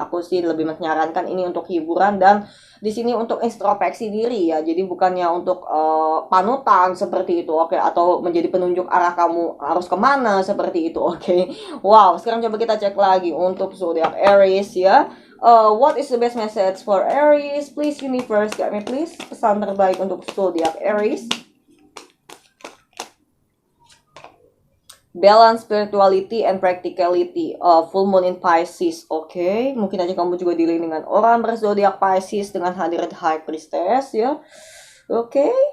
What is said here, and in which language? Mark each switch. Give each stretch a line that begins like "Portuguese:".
Indonesian: Aku sih lebih menyarankan ini untuk hiburan dan di sini untuk introspeksi diri ya. Jadi bukannya untuk panutan seperti itu, oke? Atau menjadi penunjuk arah kamu harus kemana seperti itu, oke? Wow, sekarang coba kita cek lagi untuk zodiac Aries ya.
English: What is the best message for Aries? Please universe, guide me please.
Indonesian: Pesan terbaik untuk zodiac Aries.
English: Balance spirituality and practicality. Full moon in Pisces.
Indonesian: Oke, mungkin aja kamu juga dealing dengan orang berzodiak Pisces dengan hadirat High Priestess ya. Oke.